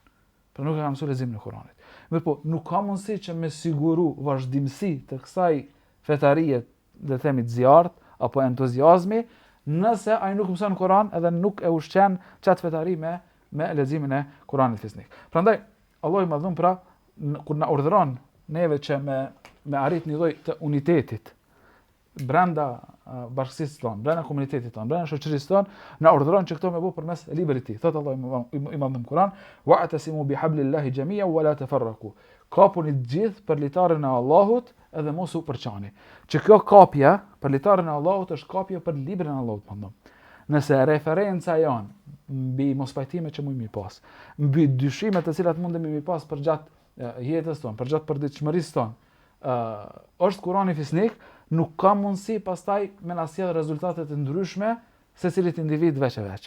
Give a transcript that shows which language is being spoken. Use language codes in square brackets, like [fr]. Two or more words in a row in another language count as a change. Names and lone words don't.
[sq] Por nuk e kanë mësuar leximin e Kur'anit. Mirë po, nuk ka mundësi që me siguru vazhdimsi të kësaj fetarie, le të themi të zjarrt apo entuziazmi, nëse ai nuk mëson Kur'an edhe nuk e ushqen çat fetari me leximin e Kur'anit fisnik. Prandaj Allahu i madhum pra kur na urdhëron neve që me arrit një lloj të unitetit brenda bashkësisë tonë, brenda komunitetit tonë, brenda shoqërisë tonë, na urdhëron që këto me bëu përmes librit të tij. Thot Allahu i madhum Kur'an, [ar] واعتصموا بحبل الله جميعا ولا تفرقوا. [sq] Kapuni të gjithë për litarin e Allahut edhe mos u përçani. Që kjo kapje për litarin e Allahut është kapje për librin e Allahut madhum. Nëse referenca janë mbi mospajtime që mund mi pas, mbi dyshimet të cilat mundemi mi pas për gjatë jetës tonë, për gjatë përditshmërisë tonë, është Kurani fisnik, nuk ka mundësi pastaj me na sjell rezultate të ndryshme secilit individ veç e veç.